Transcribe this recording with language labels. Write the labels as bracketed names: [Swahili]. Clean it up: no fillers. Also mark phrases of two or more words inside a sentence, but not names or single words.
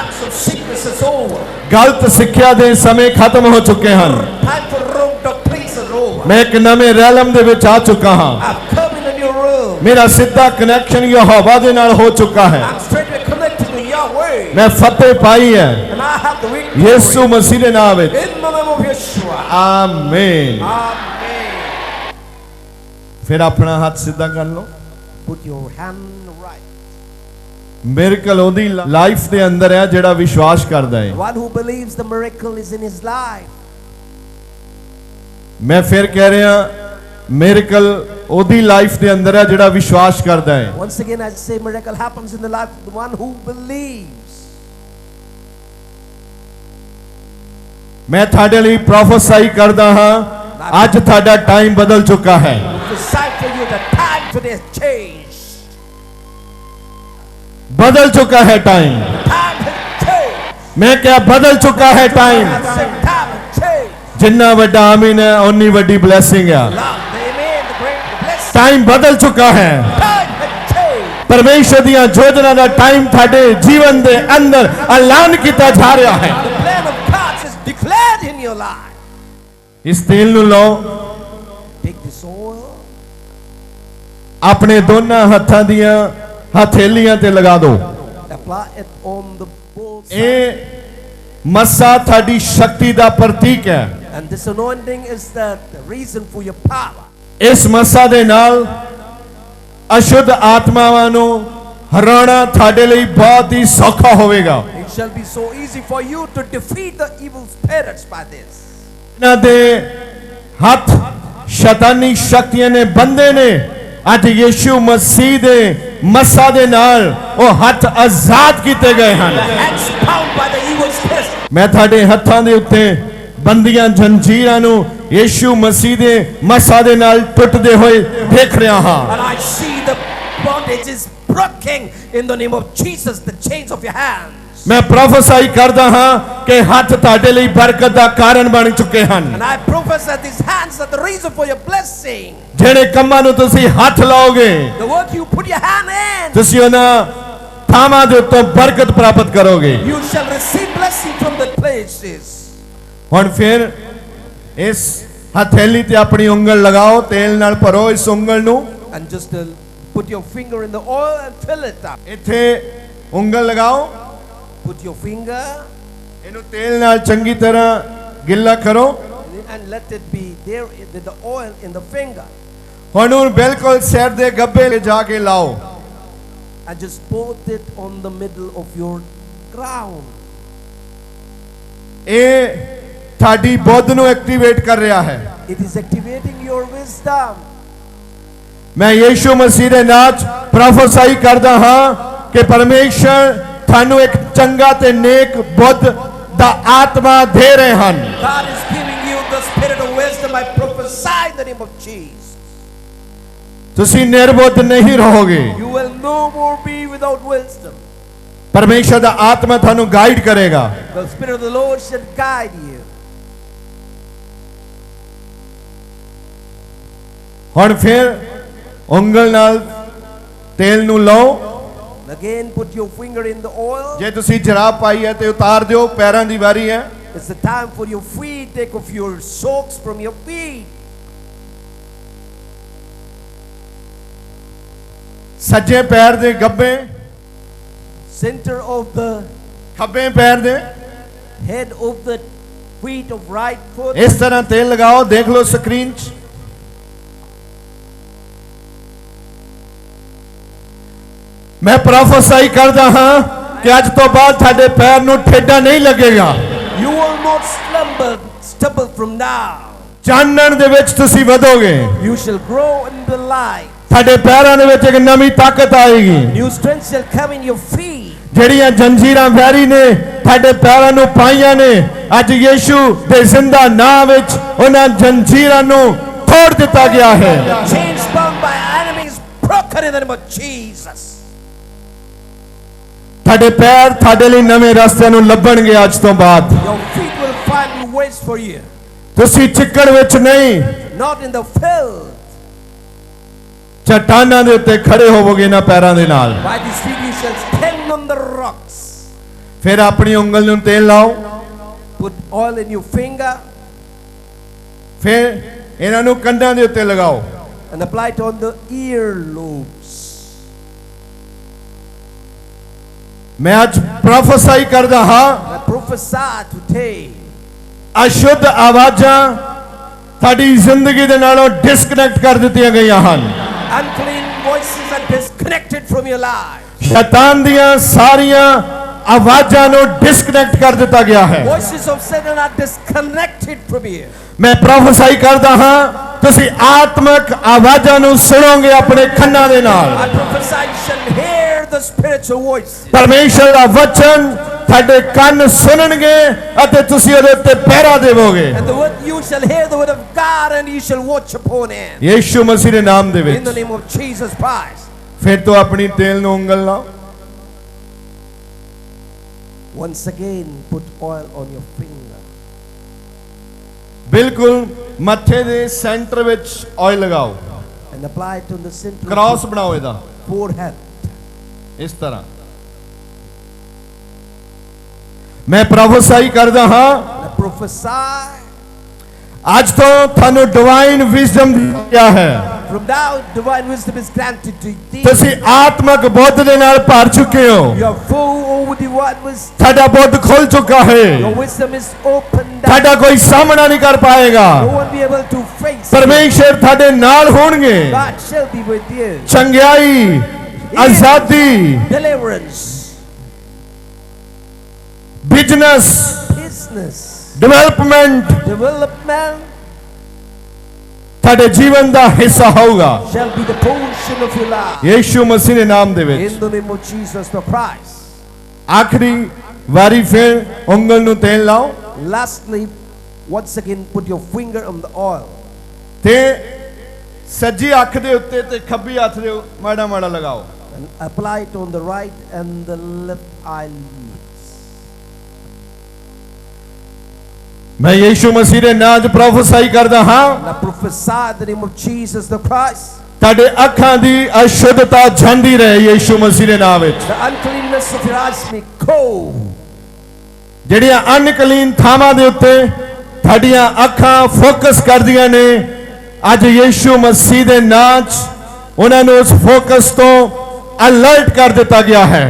[Punjabi] ਗਲਤ ਸਿੱਖਿਆ ਦੇ ਸਮੇਂ ਖਤਮ ਹੋ ਚੁੱਕੇ ਹਨ ਮੈਂ ਇੱਕ ਨਵੇਂ ਰੈਲਮ ਦੇ ਵਿੱਚ ਆ ਚੁੱਕਾ ਹਾਂ ਮੇਰਾ ਸਿੱਧਾ ਕਨੈਕਸ਼ਨ ਯਹੋਵਾ ਦੇ ਨਾਲ ਹੋ ਚੁੱਕਾ ਹੈ ਮੈਂ ਫਤਿਹ ਪਾਈ ਹੈ ਯਿਸੂ ਮਸੀਹ ਦੇ ਨਾਮ ਵਿੱਚ ਆਮੀਨ ਫਿਰ ਆਪਣਾ ਹੱਥ ਸਿੱਧਾ ਕਰ ਲਓ [English] Put your hand right. [Punjabi] ਮਿਰਕਲ ਉਹਦੀ ਲਾਈਫ ਦੇ ਅੰਦਰ ਹੈ ਜਿਹੜਾ ਵਿਸ਼ਵਾਸ ਕਰਦਾ ਹੈ [English] One who believes the miracle is in his life. [Punjabi] ਮੈਂ ਫਿਰ ਕਹਿ ਰਿਹਾ ਮਿਰਕਲ ਉਹਦੀ ਲਾਈਫ ਦੇ ਅੰਦਰ ਹੈ ਜਿਹੜਾ ਵਿਸ਼ਵਾਸ ਕਰਦਾ ਹੈ [English] Once again I say miracle happens in the life of the one who believes. [Punjabi] ਮੈਂ ਤੁਹਾਡੇ ਲਈ ਪ੍ਰੋਫੈਸਾਈ ਕਰਦਾ ਹਾਂ ਅੱਜ ਤੁਹਾਡਾ ਟਾਈਮ ਬਦਲ ਚੁੱਕਾ ਹੈ [English] Decide for you the time today has changed. [Punjabi] ਬਦਲ ਚੁੱਕਾ ਹੈ ਟਾਈਮ [English] Time has changed. [Punjabi] ਮੈਂ ਕਿਹਾ ਬਦਲ ਚੁੱਕਾ ਹੈ ਟਾਈਮ [English] I said time has changed. [Punjabi] ਜਿੰਨਾ ਵੱਡਾ ਆਮੀਨ ਹੈ ਓਨੀ ਵੱਡੀ ਬਲੇਸਿੰਗ ਹੈ [English] Love, amen, the great blessing. [Punjabi] ਟਾਈਮ ਬਦਲ ਚੁੱਕਾ ਹੈ [English] Time has changed. [Punjabi] ਪਰਮੇਸ਼ਰ ਦੀਆਂ ਯੋਜਨਾ ਦਾ ਟਾਈਮ ਤੁਹਾਡੇ ਜੀਵਨ ਦੇ ਅੰਦਰ ਐਲਾਨ ਕੀਤਾ ਜਾ ਰਿਹਾ ਹੈ [English] The plan of God is declared in your life. [Punjabi] ਇਸ ਤੇਲ ਨੂੰ ਲਓ [English] Take this oil. [Punjabi] ਆਪਣੇ ਦੋਨਾਂ ਹੱਥਾਂ ਦੀਆਂ ਹਥੇਲੀਆਂ ਤੇ ਲਗਾ ਦਿਓ [English] Apply it on the both sides. [Punjabi] ਇਹ ਮੱਸਾ ਤੁਹਾਡੀ ਸ਼ਕਤੀ ਦਾ ਪ੍ਰਤੀਕ ਹੈ [English] And this anointing is the reason for your power. [Punjabi] ਇਸ ਮੱਸਾ ਦੇ ਨਾਲ ਅਸ਼ੁੱਧ ਆਤਮਾਵਾਂ ਨੂੰ ਹਰਾਉਣਾ ਤੁਹਾਡੇ ਲਈ ਬਹੁਤ ਹੀ ਸੌਖਾ ਹੋਵੇਗਾ [English] It shall be so easy for you to defeat the evil spirits by this. [Punjabi] ਇਹਨਾਂ ਦੇ ਹੱਥ ਸ਼ੈਤਾਨੀ ਸ਼ਕਤੀਆਂ ਨੇ ਬੰਦੇ ਨੇ ਅੱਜ ਯਿਸੂ ਮਸੀਹ ਦੇ ਮੱਸਾ ਦੇ ਨਾਲ ਉਹ ਹੱਥ ਆਜ਼ਾਦ ਕੀਤੇ ਗਏ ਹਨ [English] Hands bound by the evil spirits. [Punjabi] ਮੈਂ ਤੁਹਾਡੇ ਹੱਥਾਂ ਦੇ ਉੱਤੇ ਬੰਦੀਆਂ ਜੰਜੀਰਾਂ ਨੂੰ ਯਿਸੂ ਮਸੀਹ ਦੇ ਮੱਸਾ ਦੇ ਨਾਲ ਟੁੱਟਦੇ ਹੋਏ ਦੇਖ ਰਿਹਾ ਹਾਂ [English] And I see the bondage is broken in the name of Jesus, the chains of your hands. [Punjabi] ਮੈਂ ਪ੍ਰੋਫੈਸਾਈ ਕਰਦਾ ਹਾਂ ਕਿ ਹੱਥ ਤੁਹਾਡੇ ਲਈ ਬਰਕਤ ਦਾ ਕਾਰਨ ਬਣ ਚੁੱਕੇ ਹਨ [English] And I prophesy these hands are the reason for your blessing. [Punjabi] ਜਿਹੜੇ ਕੰਮਾਂ ਨੂੰ ਤੁਸੀਂ ਹੱਥ ਲਾਓਗੇ [English] The work you put your hand in, [Punjabi] ਤੁਸੀਂ ਉਹਨਾਂ ਥਾਵਾਂ ਦੇ ਉੱਤੋਂ ਬਰਕਤ ਪ੍ਰਾਪਤ ਕਰੋਗੇ [English] you shall receive blessing from the places. [Punjabi] ਹੁਣ ਫਿਰ ਇਸ ਹਥੇਲੀ ਤੇ ਆਪਣੀ ਉਂਗਲ ਲਗਾਓ ਤੇਲ ਨਾਲ ਭਰੋ ਇਸ ਉਂਗਲ ਨੂੰ [English] And just put your finger in the oil and fill it up. [Punjabi] ਇੱਥੇ ਉਂਗਲ ਲਗਾਓ [English] Put your finger [Punjabi] ਇਹਨੂੰ ਤੇਲ ਨਾਲ ਚੰਗੀ ਤਰ੍ਹਾਂ ਗਿੱਲਾ ਕਰੋ [English] and let it be there with the oil in the finger. [Punjabi] ਹੁਣ ਉਹਨੂੰ ਬਿਲਕੁਲ ਸਿਰ ਦੇ ਗੱਭੇ ਤੇ ਜਾ ਕੇ ਲਾਓ [English] And just put it on the middle of your crown. [Punjabi] ਇਹ ਤੁਹਾਡੀ ਬੁੱਧ ਨੂੰ ਐਕਟੀਵੇਟ ਕਰ ਰਿਹਾ ਹੈ [English] It is activating your wisdom. [Punjabi] ਮੈਂ ਯੀਸ਼ੂ ਮਸੀਹ ਦੇ ਨਾਮ 'ਚ ਪ੍ਰੋਫੈਸਾਈ ਕਰਦਾ ਹਾਂ ਕਿ ਪਰਮੇਸ਼ਰ ਤੁਹਾਨੂੰ ਇੱਕ ਚੰਗਾ ਤੇ ਨੇਕ ਬੁੱਧ ਦਾ ਆਤਮਾ ਦੇ ਰਹੇ ਹਨ। [English] God is giving you the spirit of wisdom. I prophesy in the name of Jesus. [Punjabi] ਤੁਸੀਂ ਨਿਰਬੁੱਧ ਨਹੀਂ ਰਹੋਗੇ। [English] You will no more be without wisdom. [Punjabi] ਪਰਮੇਸ਼ਰ ਦਾ ਆਤਮਾ ਤੁਹਾਨੂੰ ਗਾਈਡ ਕਰੇਗਾ। [English] The spirit of the Lord shall guide you. [Punjabi] ਹੁਣ ਫਿਰ ਉਂਗਲ ਨਾਲ ਤੇਲ ਨੂੰ ਲਓ। [English] Again, put your finger in the oil. [Punjabi] ਜੇ ਤੁਸੀਂ ਜਰਾਬ ਪਾਈ ਹੈ ਤੇ ਉਤਾਰ ਦਿਓ, ਪੈਰਾਂ ਦੀ ਵਾਰੀ ਹੈ। [English] It's the time for your feet. Take off your socks from your feet. [Punjabi] ਸੱਜੇ ਪੈਰ ਦੇ ਗੱਭੇ, [English] Center of the [Punjabi] ਖੱਬੇ ਪੈਰ ਦੇ [English] head of the feet of right foot. [Punjabi] ਇਸ ਤਰ੍ਹਾਂ ਤੇਲ ਲਗਾਓ। ਦੇਖ ਲਓ ਸਕਰੀਨ 'ਚ। ਮੈਂ ਪ੍ਰੋਫੈਸਾਈ ਕਰਦਾ ਹਾਂ ਕਿ ਅੱਜ ਤੋਂ ਬਾਅਦ ਤੁਹਾਡੇ ਪੈਰ ਨੂੰ ਠੇਡਾ ਨਹੀਂ ਲੱਗੇਗਾ। [English] You will not stumble from now. [Punjabi] ਚਾਨਣ ਦੇ ਵਿੱਚ ਤੁਸੀਂ ਵਧੋਗੇ। [English] You shall grow in the light. [Punjabi] ਤੁਹਾਡੇ ਪੈਰਾਂ ਦੇ ਵਿੱਚ ਇੱਕ ਨਵੀਂ ਤਾਕਤ ਆਏਗੀ। [English] New strength shall come in your feet. [Punjabi] ਜਿਹੜੀਆਂ ਜੰਜੀਰਾਂ ਵੈਰੀ ਨੇ ਤੁਹਾਡੇ ਪੈਰਾਂ ਨੂੰ ਪਾਈਆਂ ਨੇ, ਅੱਜ ਯੀਸ਼ੂ ਦੇ ਜ਼ਿੰਦਾ ਨਾਮ ਵਿੱਚ ਉਹਨਾਂ ਜੰਜੀਰਾਂ ਨੂੰ ਤੋੜ ਦਿੱਤਾ ਗਿਆ ਹੈ। [English] Chains bound by enemies broken in the name of Jesus. [Punjabi] ਤੁਹਾਡੇ ਪੈਰ ਤੁਹਾਡੇ ਲਈ ਨਵੇਂ ਰਸਤਿਆਂ ਨੂੰ ਲੱਭਣਗੇ ਅੱਜ ਤੋਂ ਬਾਅਦ। [English] Your feet will find new ways for you. [Punjabi] ਤੁਸੀਂ ਚਿੱਕੜ ਵਿੱਚ ਨਹੀਂ, [English] Not in the field. [Punjabi] ਚਟਾਨਾਂ ਦੇ ਉੱਤੇ ਖੜੇ ਹੋਵੋਗੇ ਨਾ ਪੈਰਾਂ ਦੇ ਨਾਲ। [English] By these feet you shall stand on the rocks. [Punjabi] ਫਿਰ ਆਪਣੀ ਉਂਗਲ ਨੂੰ ਤੇਲ ਲਾਓ। [English] Put oil in your finger [Punjabi] ਫਿਰ ਇਹਨਾਂ ਨੂੰ ਕੰਧਾਂ ਦੇ ਉੱਤੇ ਲਗਾਓ। [English] and apply it on the earlobes. [Punjabi] ਮੈਂ ਅੱਜ ਪ੍ਰੋਫੈਸਾਈ ਕਰਦਾ ਹਾਂ, [English] I prophesy today. [Punjabi] ਅਸ਼ੁੱਧ ਆਵਾਜ਼ਾਂ ਤੁਹਾਡੀ ਜ਼ਿੰਦਗੀ ਦੇ ਨਾਲੋਂ ਡਿਸਕਨੈਕਟ ਕਰ ਦਿੱਤੀਆਂ ਗਈਆਂ ਹਨ। [English] Unclean voices are disconnected from your life. [Punjabi] ਸ਼ੈਤਾਨ ਦੀਆਂ ਸਾਰੀਆਂ ਆਵਾਜ਼ਾਂ ਨੂੰ ਡਿਸਕਨੈਕਟ ਕਰ ਦਿੱਤਾ ਗਿਆ ਹੈ। [English] Voices of Satan are disconnected from you. [Punjabi] ਮੈਂ ਪ੍ਰੋਫੈਸਾਈ ਕਰਦਾ ਹਾਂ, ਤੁਸੀਂ ਆਤਮਿਕ ਆਵਾਜ਼ਾਂ ਨੂੰ ਸੁਣੋਗੇ ਆਪਣੇ ਕੰਨਾਂ ਦੇ ਨਾਲ। [English] I prophesy you shall hear the spiritual voices. [Punjabi] ਪਰਮੇਸ਼ਰ ਦਾ ਵਚਨ ਤੁਹਾਡੇ ਕੰਨ ਸੁਣਨਗੇ ਅਤੇ ਤੁਸੀਂ ਉਹਦੇ ਉੱਤੇ ਪਹਿਰਾ ਦੇਵੋਗੇ। [English] And the word you shall hear the word of God and you shall watch upon it. [Punjabi] ਯੀਸ਼ੂ ਮਸੀਹ ਦੇ ਨਾਮ ਦੇ [English] In the [Punjabi] ਵਿੱਚ। [English] name of Jesus Christ. [Punjabi] ਫਿਰ ਤੋਂ ਆਪਣੀ ਤੇਲ ਨੂੰ ਉਂਗਲ ਲਾਓ। [English] Once again, put oil on your finger. [Punjabi] ਬਿਲਕੁਲ ਮੱਥੇ ਦੇ ਸੈਂਟਰ ਵਿੱਚ ਆਇਲ ਲਗਾਓ। [English] And apply it on the center [Punjabi] ਕ੍ਰਾਸ [English] of [Punjabi] ਬਣਾਓ ਇਹਦਾ [English] your forehead. [Punjabi] ਇਸ ਤਰ੍ਹਾਂ। ਮੈਂ ਪ੍ਰੋਫੈਸਾਈ ਕਰਦਾ ਹਾਂ, [English] And I prophesy [Punjabi] ਅੱਜ ਤੋਂ ਤੁਹਾਨੂੰ [English] divine wisdom [Punjabi] ਦਿੱਤਾ ਹੈ। [English] from now divine wisdom is granted to thee. [Punjabi] ਤੁਸੀਂ ਆਤਮਿਕ ਬੁੱਧ ਦੇ ਨਾਲ ਭਰ ਚੁੱਕੇ ਹੋ। [English] You are full over divine wisdom. [Punjabi] ਤੁਹਾਡਾ ਬੁੱਧ ਖੁੱਲ ਚੁੱਕਾ ਹੈ। [English] Your wisdom is opened up. [Punjabi] ਤੁਹਾਡਾ ਕੋਈ ਸਾਹਮਣਾ ਨਹੀਂ ਕਰ ਪਾਏਗਾ। [English] No one be able to face it. [Punjabi] ਪਰਮੇਸ਼ਰ ਤੁਹਾਡੇ ਨਾਲ ਹੋਣਗੇ। [English] God shall be with you. [Punjabi] ਚੰਗਿਆਈ, ਆਜ਼ਾਦੀ, [English] Deliverance, [Punjabi] ਬਿਜ਼ਨਸ, [English] business, [Punjabi] ਡਿਵੈਲਪਮੈਂਟ [English] development [Punjabi] ਤੁਹਾਡੇ ਜੀਵਨ ਦਾ ਹਿੱਸਾ ਹੋਊਗਾ। [English] shall be the portion of your life. [Punjabi] ਯੀਸ਼ੂ ਮਸੀਹ ਦੇ ਨਾਮ ਦੇ ਵਿੱਚ। [English] In the name of Jesus the Christ. [Punjabi] ਆਖਰੀ ਵਾਰੀ ਫਿਰ ਉਂਗਲ ਨੂੰ ਤੇਲ ਲਾਓ [English] Lastly, once again put your finger on the oil. [Punjabi] ਤੇ ਸੱਜੀ ਅੱਖ ਦੇ ਉੱਤੇ ਤੇ ਖੱਬੀ ਹੱਥ ਦੇ ਮਾੜਾ ਮਾੜਾ ਲਗਾਓ। [English] And apply it on the right and the left eyelids. [Punjabi] ਮੈਂ ਯੀਸ਼ੂ ਮਸੀਹ ਦੇ ਨਾਮ 'ਚ ਪ੍ਰੋਫੈਸਾਈ ਕਰਦਾ ਹਾਂ, [English] And I prophesy in the name of Jesus the Christ. [Punjabi] ਤੁਹਾਡੇ ਅੱਖਾਂ ਦੀ ਅਸ਼ੁੱਧਤਾ ਜਾਂਦੀ ਰਹੇ ਯੀਸ਼ੂ ਮਸੀਹ ਦੇ ਨਾਮ ਵਿੱਚ। [English] The uncleanness of your eyes may go. [Punjabi] ਜਿਹੜੀਆਂ ਅਨਕਲੀਨ ਥਾਵਾਂ ਦੇ ਉੱਤੇ ਤੁਹਾਡੀਆਂ ਅੱਖਾਂ ਫੋਕਸ ਕਰਦੀਆਂ ਨੇ, ਅੱਜ ਯੀਸ਼ੂ ਮਸੀਹ ਦੇ ਨਾਮ 'ਚ ਉਹਨਾਂ ਨੂੰ ਉਸ ਫੋਕਸ ਤੋਂ ਅਲਰਟ ਕਰ ਦਿੱਤਾ ਗਿਆ ਹੈ।